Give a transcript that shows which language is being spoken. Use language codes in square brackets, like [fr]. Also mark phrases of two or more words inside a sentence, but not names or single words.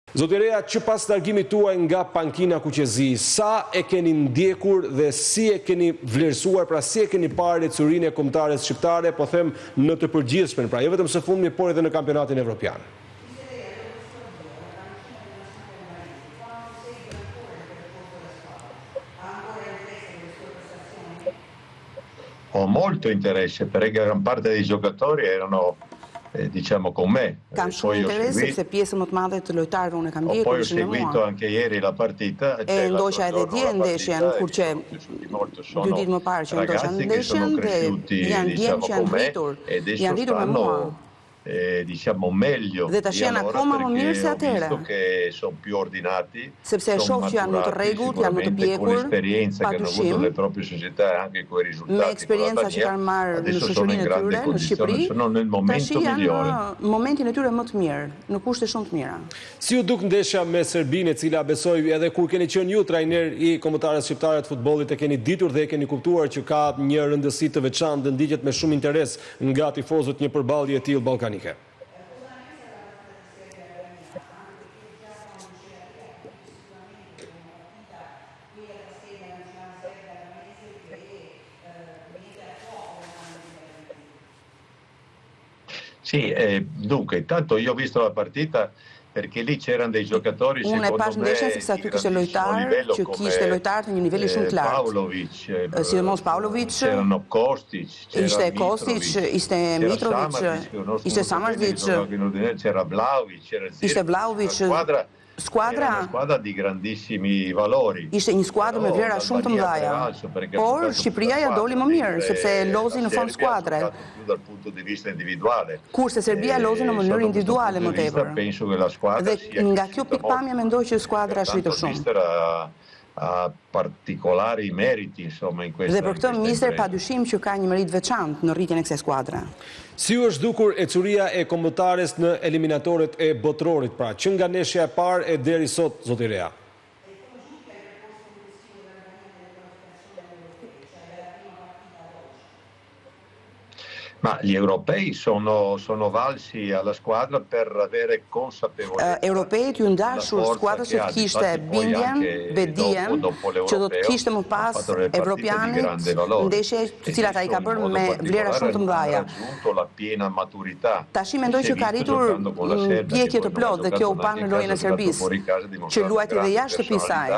[sq] Zoti Rea, që pas largimit tuaj nga pankina Kuqezi, sa e keni ndjekur dhe si e keni vlerësuar, pra si e keni parë ecurinë e kombëtares shqiptare, po them në të përgjithshmen, pra jo vetëm së fundmi, por edhe në kampionatin evropian? [it] Molto interesse perché gran parte dei giocatori erano diciamo con me. [sq] Kam shumë interes sepse pjesën më të madhe të lojtarëve unë kam ndjekur [it] Poi ho seguito anche ieri la partita. [sq] E ndoqa edhe dje ndeshjen, kur që 2 ditë më parë që ndoqa ndeshjen dhe janë djemë që janë rritur me mua. [it] Diciamo meglio [sq] dhe tash janë akoma më mirë se atëherë. [it] Che sono più ordinati. [sq] Sepse e shoh që janë më të rregullt, janë më të pjekur, [it] l'esperienza che hanno avuto le proprie società e anche quei risultati. [sq] Me eksperjenca që kanë marrë në shoqërinë e tyre në Shqipëri, tash janë në momentin e tyre më të mirë, në kushte shumë të mira. Si u duk ndeshja me Serbinë, e cila besoj edhe kur keni qenë ju trajner i kombëtarës shqiptare të futbollit e keni ditur dhe e keni kuptuar që ka një rëndësi të veçantë dhe ndiqet me shumë interes nga tifozët një përballje e tillë ballkanike? [it] Sì, dunque, intanto io ho visto la partita perché lì c'erano dei giocatori secondo me [sq] sepse aty kishte lojtar që kishte lojtar të një niveli shumë të lartë. Pavlovic, sidomos Pavlovic, [it] c'erano Kostic, [sq] ishte Kostic, ishte Mitrovic, ishte Samardžić, [it] c'era Vlahovic, [sq] ishte Vlahovic. [it] Era una squadra di grandissimi valori. [sq] Ishte një skuadër me vlera shumë të mëdha. Por Shqipëria ja doli më mirë sepse lozi në fond skuadre. [it] Dal punto di vista individuale. [sq] Kurse Serbia lozi në mënyrë individuale më tepër. Dhe nga kjo pikpamje mendoj që skuadra është rritur shumë. [it] Ha particolari meriti insomma in questa. [sq] Dhe për këtë mister padyshim që ka një merit veçantë në rritjen e kësaj skuadre. Si u është dukur ecuria e kombëtares në eliminatorët e botrorit, pra që nga ndeshja e parë e deri sot, zoti Rea? [it] Ma gli europei sono valsi alla squadra per avere consapevolezza. [sq] Europejt ju ndashur skuadrës që kishte bindjen, bedien, që do të kishte më pas evropianit ndeshje të cilat ai ka bërë me vlera shumë të mëdha. Tashi mendoj që ka arritur pjekje të plotë dhe kjo u pa në lojën e Serbisë, që luajti dhe jashtë shtëpisë saj.